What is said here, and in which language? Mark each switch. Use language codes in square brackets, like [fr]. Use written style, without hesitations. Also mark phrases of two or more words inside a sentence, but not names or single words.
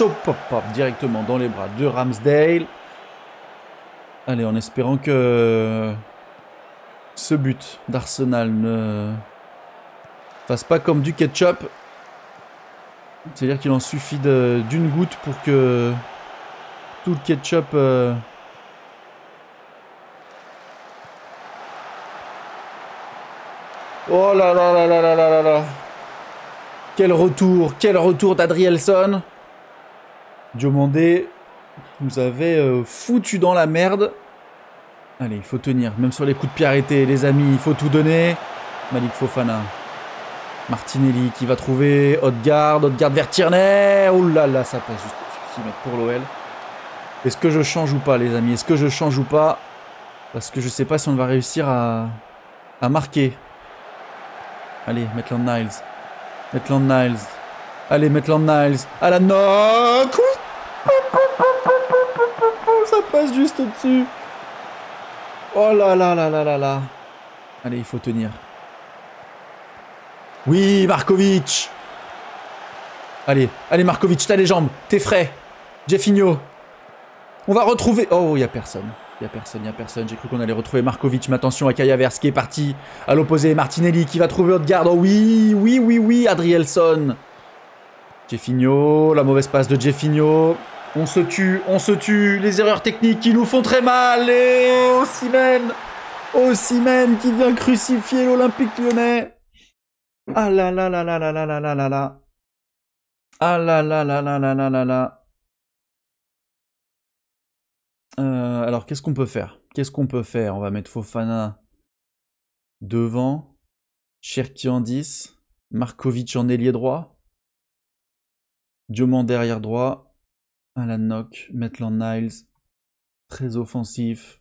[fr] Hop, hop, hop, directement dans les bras de Ramsdale. Allez, en espérant que ce but d'Arsenal ne fasse pas comme du ketchup. C'est-à-dire qu'il en suffit d'une goutte pour que tout le ketchup... Oh là là là là là là là là. Quel retour d'Adrielson. Diomandé nous avait foutu dans la merde. Allez, il faut tenir, même sur les coups de pied arrêtés, les amis, il faut tout donner. Malik Fofana. Martinelli qui va trouver Odegaard vers Tierney. Oh là là, ça passe juste au 6 mètres pour l'OL. Est-ce que je change ou pas, les amis? Est-ce que je change ou pas? Parce que je sais pas si on va réussir à marquer. Allez, Maitland-Niles. Maitland-Niles. Allez, Maitland-Niles. À la knock. Ça passe juste au-dessus. Oh là là là là là là. Allez, il faut tenir. Oui, Markovic. Allez, allez Markovic, t'as les jambes. T'es frais. Jeffinho. On va retrouver... Oh, il n'y a personne. Il n'y a personne. J'ai cru qu'on allait retrouver Markovic. Mais attention à Kai Havertz qui est parti à l'opposé. Martinelli qui va trouver Odegaard. Oh oui, oui, oui, oui. Adrielson. Jeffinho. La mauvaise passe de Jeffinho. On se tue, on se tue. Les erreurs techniques qui nous font très mal. Et Osimhen. Osimhen qui vient crucifier l'Olympique Lyonnais. Ah là là là là là là là là là là. Ah là là là là là là là là. Alors, qu'est-ce qu'on peut faire? Qu'est-ce qu'on peut faire? On va mettre Fofana devant. Cherki en 10. Markovic en ailier droit. Diomandé derrière droit. Alan Knock. Maitland-Niles. Très offensif.